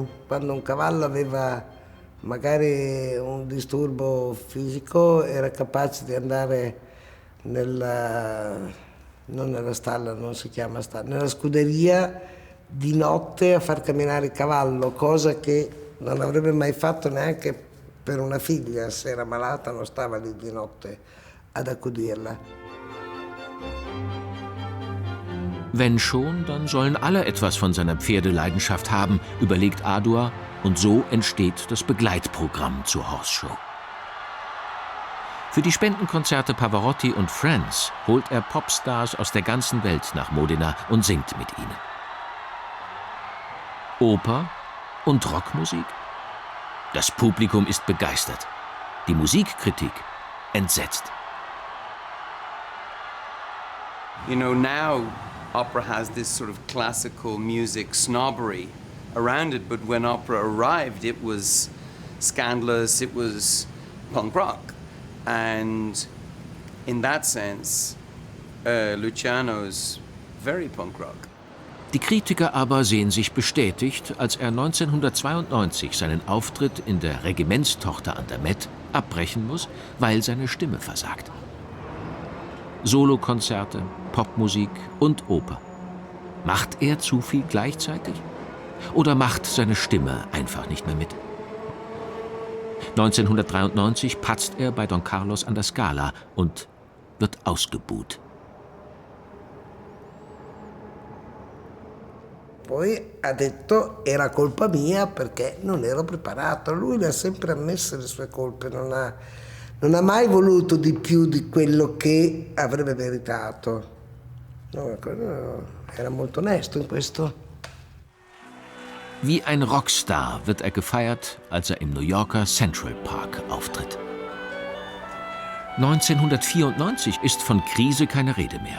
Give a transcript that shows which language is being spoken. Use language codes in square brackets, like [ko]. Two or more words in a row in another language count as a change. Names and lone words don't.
[it] Quando un cavallo aveva magari un disturbo fisico era capace di andare non nella stalla, non si chiama stalla, nella scuderia di notte a far camminare il cavallo, cosa che non avrebbe mai fatto neanche per una figlia. Se era malata non stava lì di notte ad accudirla. [de] Wenn schon, dann sollen alle etwas von seiner Pferdeleidenschaft haben, überlegt Adua, und so entsteht das Begleitprogramm zur Horse Show. Für die Spendenkonzerte Pavarotti und Friends holt er Popstars aus der ganzen Welt nach Modena und singt mit ihnen. Oper und Rockmusik? Das Publikum ist begeistert. Die Musikkritik entsetzt. [en] You know, now opera has this sort of classical music snobbery around it, but when opera arrived, it was scandalous, it was punk rock. And in that sense, Luciano's very punk rock. [de] Die Kritiker aber sehen sich bestätigt, als er 1992 seinen Auftritt in der Regimentstochter an der Met abbrechen muss, weil seine Stimme versagt. Solokonzerte, Popmusik und Oper. Macht er zu viel gleichzeitig? Oder macht seine Stimme einfach nicht mehr mit? 1993 patzt er bei Don Carlos an der Scala und wird ausgebuht. [it] Poi ha detto era colpa mia perché non ero preparato. Lui le ha sempre ammesse le sue colpe, non ha mai voluto di più di quello che avrebbe meritato. No, era molto onesto in questo. [de] Wie ein Rockstar wird er gefeiert, als er im New Yorker Central Park auftritt. 1994 ist von Krise keine Rede mehr.